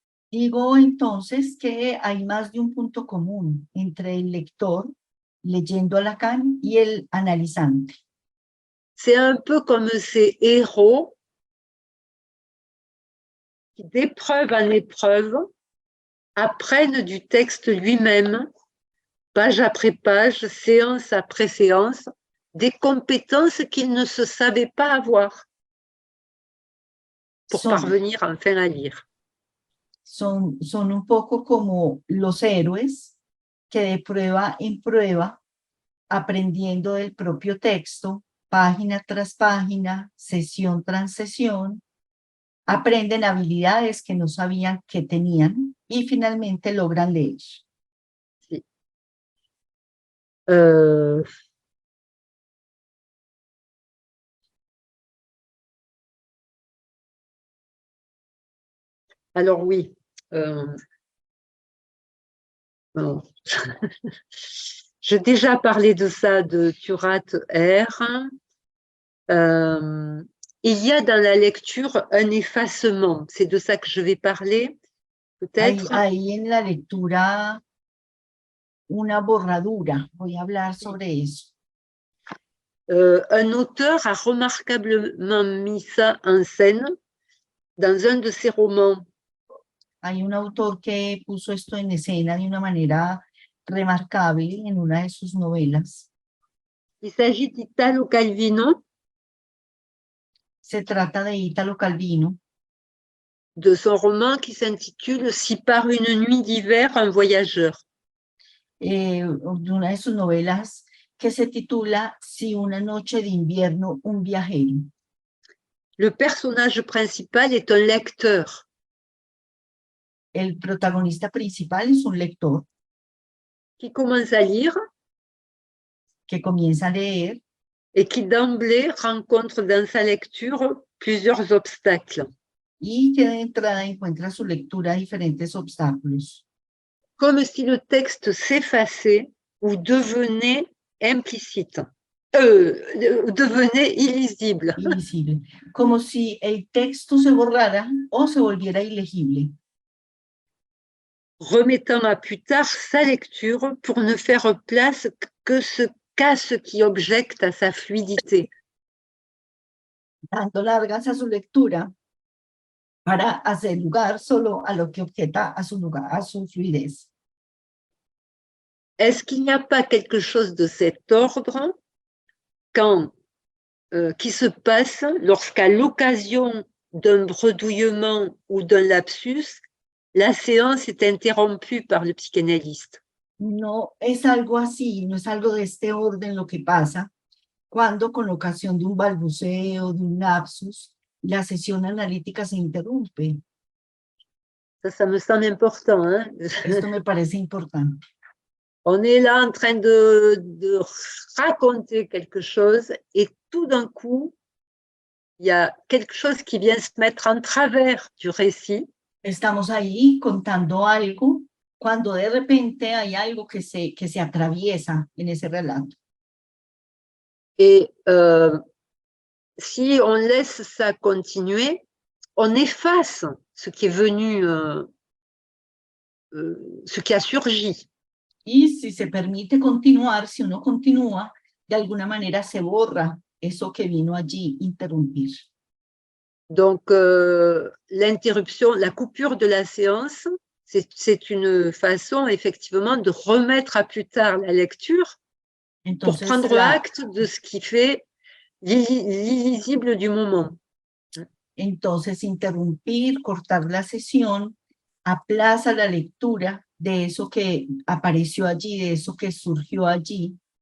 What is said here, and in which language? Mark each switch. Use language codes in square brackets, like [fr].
[es] Digo entonces que hay más de un punto común entre el lector leyendo a Lacan y el analizante. [fr] C'est un peu comme ces héros qui, d'épreuve en épreuve, apprennent du texte lui-même, page après page, séance après séance, des compétences qu'ils ne se savaient pas avoir pour parvenir enfin à lire. [es] Son un poco como los héroes que de prueba en prueba, aprendiendo del propio texto, página tras página, sesión tras sesión, aprenden habilidades que no sabían que tenían y finalmente logran leer. Sí. [fr] Alors oui, bon. J'ai déjà parlé de ça, de Turat R. Il y a dans la lecture un effacement. C'est de ça que je vais parler, peut-être. [es] Hay en la lectura una borradura. Voy a hablar sobre eso. [fr] Un auteur a remarquablement mis ça en scène dans un de ses romans. [es] Hay un autor que puso esto en escena de una manera remarcable en una de sus novelas. [fr] Il s'agit d'Italo Calvino, [es] Se trata de Italo Calvino, [fr] de son roman qui s'intitule « Si par une nuit d'hiver, un voyageur ». [es] de una de sus novelas que se titula Si una noche de invierno, un viajero. [fr] Le personnage principal est un lecteur. [es] El protagonista principal es un lector [fr] Qui commence à lire [es] que comienza a leer [fr] et qui d'emblée rencontre dans sa lecture plusieurs obstacles. [es] y que de entrada encuentra su lectura diferentes obstáculos. [fr] Comme si le texte s'effaçait ou devenait implicite, devenait illisible. [es] Invisible, como si el texto se borrara o se volviera ilegible, [fr] Remettant à plus tard sa lecture pour ne faire place qu'à ce qui objecte à sa fluidité. [es] dando largas a su lectura para hacer lugar solo a lo que objeta a su lugar, a su fluidez. [fr] Est-ce qu'il n'y a pas quelque chose de cet ordre qui se passe lorsqu'à l'occasion d'un bredouillement ou d'un lapsus, la séance est interrompue par le psychanalyste? [es] No es algo así, no es algo de este orden lo que pasa cuando con ocasión de un balbuceo, de un lapsus, la sesión analítica se interrumpe. [fr] Ça me semble important. Hein? [es] Esto me parece importante. [fr] On est là en train de raconter quelque chose et tout d'un coup, il y a quelque chose qui vient se mettre en travers du récit. [es] Estamos ahí contando algo cuando de repente hay algo que se atraviesa en ese relato. [fr] Et si on laisse ça continuer, on efface ce qui est venu, ce qui a surgi. [es] Y si se permite continuar, si uno continúa, de alguna manera se borra eso que vino allí interrumpir. [fr] Donc, l'interruption, la coupure de la séance, c'est une façon effectivement de remettre à plus tard la lecture pour prendre acte de ce qui fait l'illisible du moment. [es] Entonces, interrumpir, cortar la sesión, aplaza la lectura de eso que apareció allí, de eso que surgió allí.